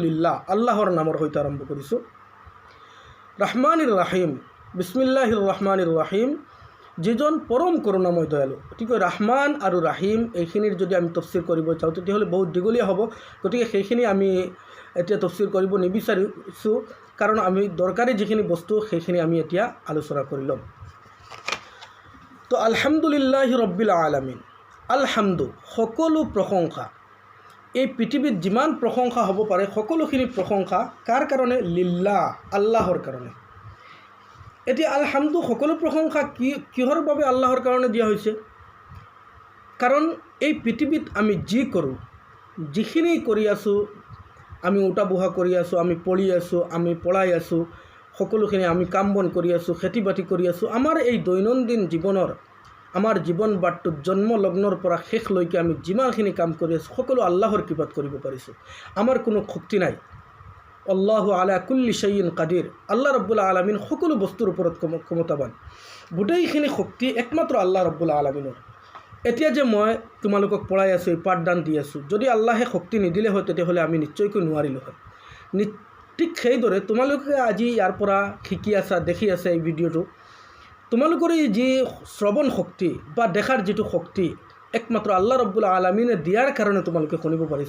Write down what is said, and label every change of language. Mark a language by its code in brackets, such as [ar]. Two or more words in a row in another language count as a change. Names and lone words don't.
[as] লিল্লাহ, আল্লাহৰ নামৰ সৈতে আৰম্ভ কৰিছোঁ। [ar] الرحمن الرحيم, بسم الله الرحمن الرحيم, [as] যিজন পৰম কৰোণাময় দয়ালু। গতিকে ৰহমান আৰু ৰাহিম এইখিনিৰ যদি আমি তফচিৰ কৰিব যাওঁ তেতিয়াহ'লে বহুত দীঘলীয়া হ'ব। গতিকে সেইখিনি আমি এতিয়া তফচিৰ কৰিব নিবিচাৰিছোঁ, কাৰণ আমি দৰকাৰী যিখিনি বস্তু সেইখিনি আমি এতিয়া আলোচনা কৰি ল'ম। তো [ar] الحمد لله رب العالمين. [as] আলহামদু, সকলো প্ৰশংসা। এই পৃথিৱীত যিমান প্ৰশংসা হ'ব পাৰে সকলোখিনি প্ৰশংসা কাৰ কাৰণে? লিল্লাহ, আল্লাহৰ কাৰণে। এতিয়া আলহামদু, সকলো প্ৰশংসা কিহৰ বাবে আল্লাহৰ কাৰণে দিয়া হৈছে? কাৰণ এই পৃথিৱীত আমি যি কৰোঁ, যিখিনি কৰি আছোঁ, আমি উঠা বহা কৰি আছোঁ, আমি পঢ়ি আছোঁ, আমি পঢ়াই আছোঁ, সকলোখিনি আমি কাম বন কৰি আছোঁ, খেতি বাতি কৰি আছোঁ, আমাৰ এই দৈনন্দিন জীৱনৰ, আমাৰ জীৱন বাটটোত জন্ম লগ্নৰ পৰা শেষলৈকে আমি যিমানখিনি কাম কৰি আছোঁ সকলো আল্লাহৰ কৃপাত কৰিব পাৰিছোঁ। আমাৰ কোনো শক্তি নাই। [ar] الله على كل شيء قدير, [as] আল্লাহ ৰব্বুল আলামিন সকলো বস্তুৰ ওপৰত ক্ষমতাবান। গোটেইখিনি শক্তি একমাত্ৰ আল্লাহ ৰব্বুল আলামিনৰ। এতিয়া যে মই তোমালোকক পঢ়াই আছোঁ, এই পাঠদান দি আছোঁ, যদি আল্লাহে শক্তি নিদিলে হয় তেতিয়াহ'লে আমি নিশ্চয়কৈ নোৱাৰিলোঁ হয়। ঠিক সেইদৰে তোমালোকে আজি ইয়াৰ পৰা শিকি আছা, দেখি আছা এই ভিডিঅ'টো, তোমালোকৰ এই যি শ্ৰৱণ শক্তি বা দেখাৰ যিটো শক্তি একমাত্ৰ আল্লাহ ৰব্বুল আলামিনে দিয়াৰ কাৰণে তোমালোকে শুনিব পাৰিছা।